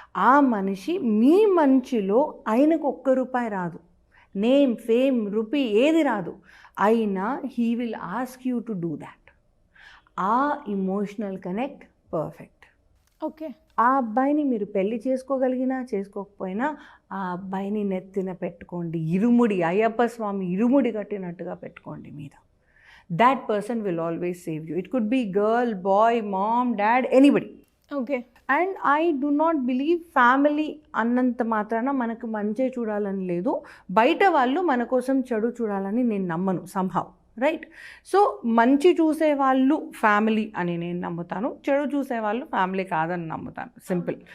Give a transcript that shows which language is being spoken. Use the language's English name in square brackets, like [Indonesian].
[Telugu] ఆ మనిషి మీ మంచిలో ఆయనకు ₹1 రాదు, నేమ్, ఫేమ్, రూపీ ఏది రాదు, అయినా [English] He will ask you to do that. [Telugu] ఆ ఇమోషనల్ కనెక్ట్ పర్ఫెక్ట్. ఓకే, ఆ అబ్బాయిని మీరు పెళ్లి చేసుకోగలిగినా చేసుకోకపోయినా ఆ అబ్బాయిని నెత్తిన పెట్టుకోండి, ఇరుముడి, అయ్యప్ప స్వామి ఇరుముడి కట్టినట్టుగా పెట్టుకోండి మీద. [English] that person will always save you. It could be girl, boy, mom, dad, anybody. Okay. And I do not believe [Telugu] family అన్నంత మాత్రాన మనకు మంచే చూడాలని లేదు, బయట వాళ్ళు మన కోసం చెడు చూడాలని నేను నమ్మను సంహౌ, రైట్? సో మంచి చూసేవాళ్ళు ఫ్యామిలీ అని నేను నమ్ముతాను, చెడు చూసేవాళ్ళు ఫ్యామిలీ కాదని నమ్ముతాను. సింపుల్.